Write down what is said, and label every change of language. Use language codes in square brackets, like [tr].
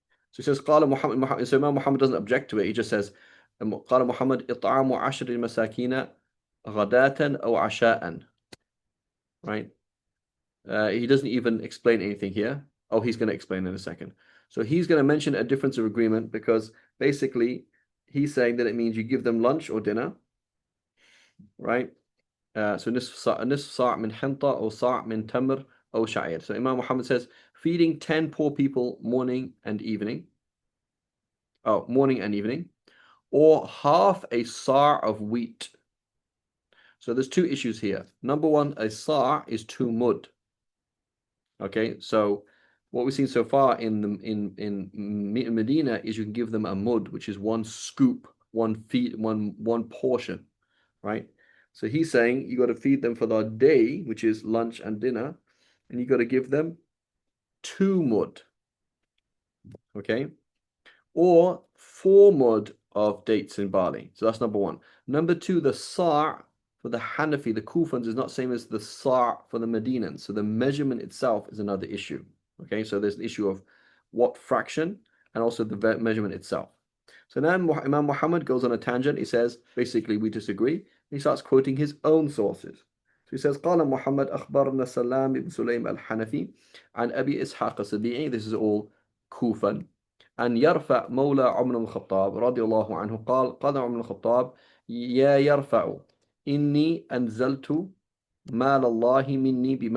[en] So he says قال Muhammad. So Imam Muhammad doesn't object to it. He just says قال Muhammad [ar] إطعام عشر مساكين غداة أو عشاء. [en] Right? He doesn't even explain anything here. Oh, he's going to explain in a second. So he's going to mention a difference of agreement because basically he's saying that it means you give them lunch or dinner, right? [ar] So نصف صاع من حنطة أو صاع من تمر أو شعير. [en] So Imam Muhammad says feeding 10 poor people morning and evening. Oh, morning and evening, or half a sa' of wheat. So there's two issues here. Number one, a sa' is 2 mud. Okay, so what we've seen so far in Medina is you can give them a mud, which is one scoop, one portion, right? So he's saying you got to feed them for the day, which is lunch and dinner, and you got to give them 2 mud. Okay, or 4 mud of dates in barley. So that's number one. Number two, the sa' for the Hanafi, the Kufans, is not same as the sa' for the Medinans. So the measurement itself is another issue. Okay, so there's the issue of what fraction and also the measurement itself. So now Imam Muhammad goes on a tangent. He says, basically, we disagree. He starts quoting his own sources. So he says, [ar] قال محمد أخبرنا سلام بن سليم الحنفي عن أبي إسحاق السبيعي. [en] This is all Kufan. [ar] أن يرفع مولى عمر بن الخطاب رضي الله عنه قال عمر بن الخطاب يا يرفع إني أنزلت مال الله مني